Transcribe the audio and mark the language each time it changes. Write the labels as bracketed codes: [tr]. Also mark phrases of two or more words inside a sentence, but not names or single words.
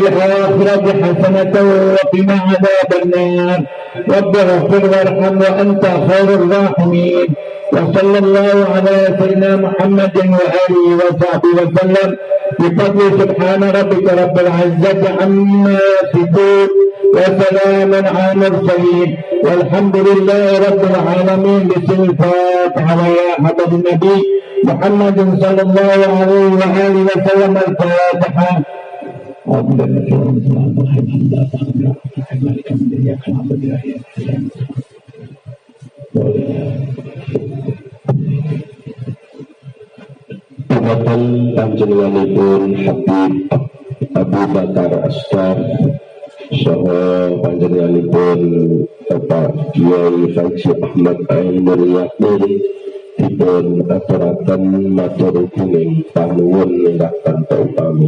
[ar] الآخرة حسنة وقنا عذاب النار رب اغفر وارحم وأنت خير الراحمين وصلى الله على سيدنا محمد وآله وصحبه وسلم بفضل سبحان ربك رب العزة عما يصفون وسلام على المرسلين والحمد لله رب العالمين. بسم الفاتحة ويا حضرة النبي محمد صلى الله عليه وآله وسلم. الفاتحة. [jv] Umatan panjenenganipun Habib Abu Bakar Asgar saha panjenenganipun Bapak Kiai Faizi Ahmad Ainul Yakin dipun aturaken matur kuning panuwun ingkang tanpa upami.